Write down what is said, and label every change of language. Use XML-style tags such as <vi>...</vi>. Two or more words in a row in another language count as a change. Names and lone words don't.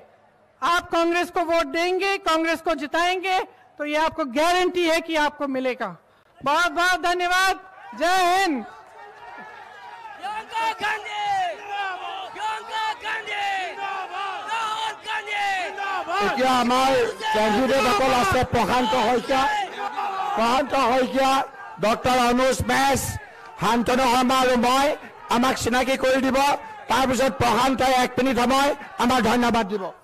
<hi>आप कांग्रेस को वोट देंगे, कांग्रेस को जिताएंगे, तो ये आपको गारंटी है कि आपको मिलेगा। बहुत बहुत धन्यवाद। जय हिंद। प्रियंका गांधी प्रियंका गांधी राहुल गांधी</hi> <as>এতিয়া আমাৰ কেণ্ডিডেটসকল আছে প্ৰশান্ত শইকীয়া, ডক্টৰ অনুজ মেছ, শান্তনু শৰ্মা আৰু মই। আমাক চিনাকি কৰি দিব, তাৰপিছত প্ৰশান্তই 1 মিনিট সময় আমাৰ ধন্যবাদ দিব।</as>